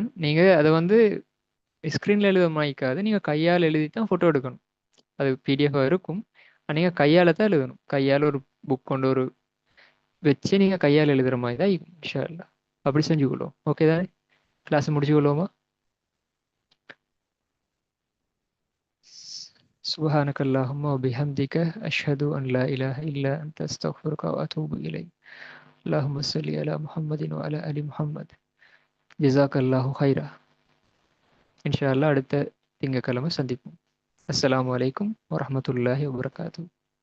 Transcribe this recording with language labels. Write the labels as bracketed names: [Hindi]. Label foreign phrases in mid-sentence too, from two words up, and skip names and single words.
[Tamil] நீங்கள் அதை வந்து ஸ்க்ரீனில் எழுத மாய்க்காது, நீங்கள் கையால் எழுதி தான் ஃபோட்டோ எடுக்கணும். அது பிடிஎஃபாக இருக்கும். நீங்கள் கையால் தான் எழுதணும். கையால் ஒரு புக் கொண்டு ஒரு வச்சு நீங்கள் கையால் எழுதுகிற மாதிரி தான் இருக்கும் [Arabic] إن شاء الله. [Tamil] அப்படி செஞ்சுக்கொள்ளுவோம். ஓகே தானே? கிளாஸ் முடிச்சுக்கொள்வோமா? [Arabic] سبحانك اللهم وبحمدك أشهد أن لا إله إلا أنت أستغفرك وأتوب إليك. اللهم صل على محمد وعلى آل محمد. جزاك الله خيرا. إن شاء الله [Tamil] அடுத்த திங்கட்கிழமை சந்திப்போம். [Arabic] السلام عليكم ورحمة الله وبركاته.